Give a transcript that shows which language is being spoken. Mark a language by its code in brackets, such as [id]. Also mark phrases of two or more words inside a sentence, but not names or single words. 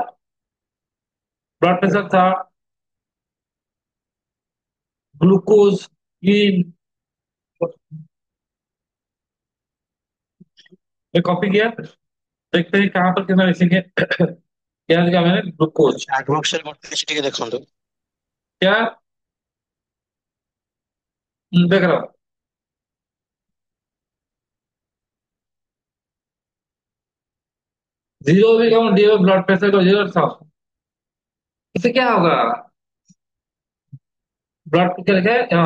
[en] blood pressure [hi] था, ग्लूकोज, इन। मैं कॉपी किया, देखते हैं कहाँ पर कितना मिसिंग है। क्या लिखा मैंने? ग्लूकोज। [en] chat box [or] ରେ ପଠେଇଛି ଟିକେ ଦେଖନ୍ତୁ। [hi] क्या? देख रहा हूँ। जीरो भी कहूँ डी [en] blood pressure [hi] को जीरो था, इससे क्या होगा? [en] blood pressure [hi] है हाँ।